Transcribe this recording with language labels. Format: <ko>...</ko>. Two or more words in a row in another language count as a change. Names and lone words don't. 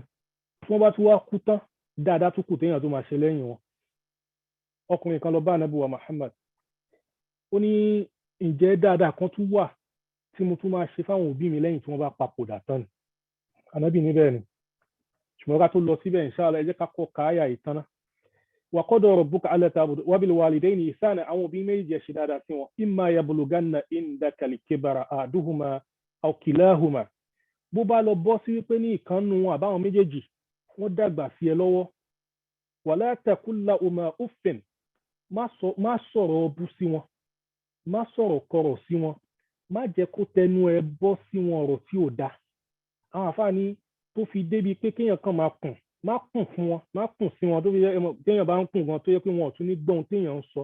<yo>Tí wọ́n bá tún wá kú tán, dáadáa tún kù téèyàn tó máa ṣe lẹ́yìn wọn. Ọkùnrin kan lọ bá Ànábì wa Muhammad, ó ní ǹjẹ́ dáadáa kan tún wà tí mo tún máa ṣe fáwọn òbí mi lẹ́yìn tí wọ́n bá papòdà tán ni? Ànábì ní bẹ́ẹ̀ ni. Ṣùgbọ́n ká tó lọ síbẹ̀ inshallah ẹ jẹ́ ká kọ́ káyà ìtàn náà.</yo> <ar>وقضى ربك ألا تعبدوا وبالوالدين إحسانا,</ar> <yo>àwọn òbí méjì ẹ ṣe dáadáa sí wọn.</yo> <ar>إما يبلغن عندك الكبر أحدهما أو كلاهما.</ar> <yo>Bó bá lọ bọ́ sí wípé ní ìkànnù wọn àbáwọn méjèèjì wọ́n dàgbà sí ẹ lọ́wọ́.</yo> <ar>ولا تقل لهما أف,</ar> <yo>má sọ̀rọ̀ ọbú sí wọn, má sọ̀rọ̀ kọ̀rọ̀ sí wọn, má jẹ́ kó tẹnu ẹ bọ́ sí wọn ọ̀rọ̀ tí ò dáa. Àwọn àfáàní tó fi débi pé kéèyàn kan má kùn fún wọn, má kùn sí wọn, tó fi téèyàn bá ń kùn gan tó yẹ pé wọn ò tún ní gbọ́n téèyàn ń sọ.</yo>